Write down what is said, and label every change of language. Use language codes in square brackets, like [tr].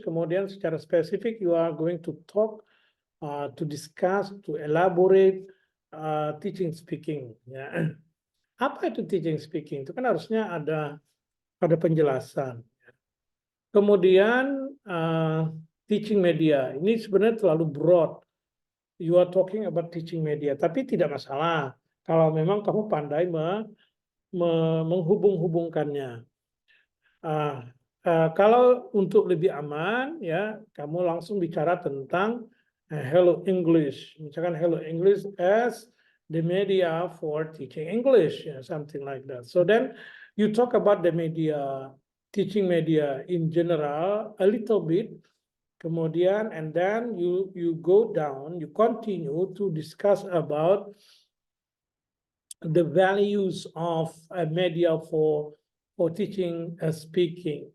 [id] Kemudian secara spesifik [en] you are going to talk, to discuss, to elaborate teaching speaking. [id] Ya. Apa itu teaching speaking? Itu kan harusnya ada penjelasan. Kemudian teaching media, ini sebenarnya terlalu broad. [en] You are talking about teaching media, [id] tapi tidak masalah kalau memang kamu pandai menghubung-hubungkannya. Kalau untuk lebih aman, ya kamu langsung bicara tentang Hello English. Misalkan [en] Hello English as the media for teaching English, something like that. So then you talk about the media, teaching media in general, a little bit, Kemudian, and then you go down, you continue to discuss about the values of a media for teaching speaking.